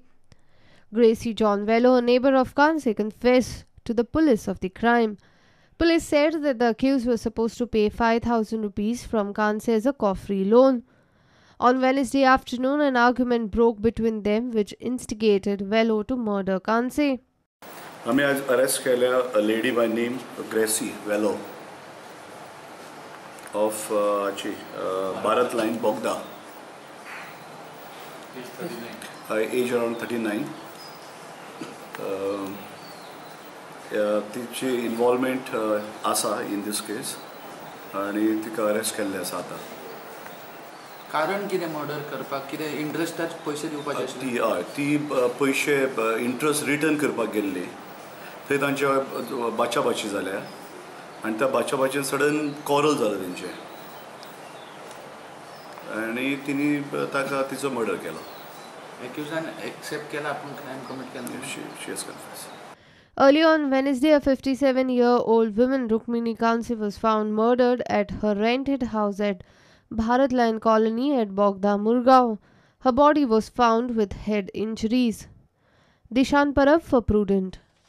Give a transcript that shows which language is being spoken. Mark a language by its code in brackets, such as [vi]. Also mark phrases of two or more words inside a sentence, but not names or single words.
[en] Gracie John Valio, a neighbor of Kanse, confessed to the police of the crime. Police said that the accused was supposed to pay 5,000 rupees from Kanse as a coffee loan. On Wednesday afternoon, an argument broke between them which instigated Valio to murder Kanse. [kok] हमें आज अरेस्ट केल्या [en] a lady by name Gracie Valio of Bharat Line, Bogda. Age around 39. [kok] तिची involvement आसा [en] in this case [kok] आणि तिका अरेस्ट केल्ले आसा आता. कारण कितें मर्डर करपाक कितें इंट्रस्टाच पैसे दिवपाचे आशिल्ले? ती पैसे [en] interest return [kok] करपाक गेल्ली. थंय तांच्या बाचाबाची जाल्या आनी त्या बाचाबाचेन [en] sudden quarrel [kok] जालें तेंचें आनी तिणी ताका तिचो मर्डर केलो. एक्युजान एक्सेप्ट केला आपूण [en] crime commit [kok] केला. [en] She has confessed. Early on Wednesday, a 57-year-old woman, Rukmini Kanse, was found murdered at her rented house at Bharat Line Colony at Bogda, Murgaon. Her body was found with head injuries. Dishan Parab for Prudent.